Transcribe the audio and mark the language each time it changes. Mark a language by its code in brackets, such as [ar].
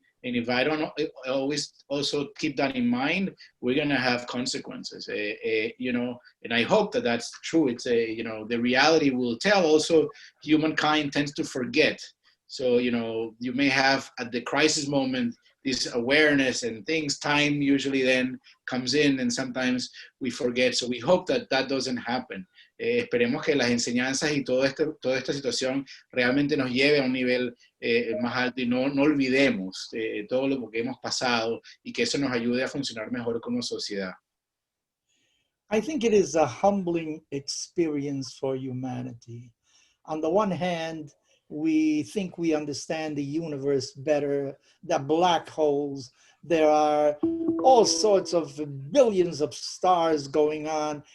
[en] And if I don't always also keep that in mind, we're going to have consequences, you know, and I hope that that's true. It's you know, the reality will tell. Also, humankind tends to forget. So, you know, you may have at the crisis moment this awareness and things, time usually then comes in, and sometimes we forget. So we hope that that doesn't happen. [es] Esperemos que las enseñanzas y toda esta situación realmente nos lleve a un nivel más alto, y no olvidemos todo lo que hemos pasado, y que eso nos ayude a funcionar mejor como sociedad. [en] I think it is a humbling experience for humanity. On the one hand, we think we understand the universe better, the black holes. There are all sorts of billions of stars going on.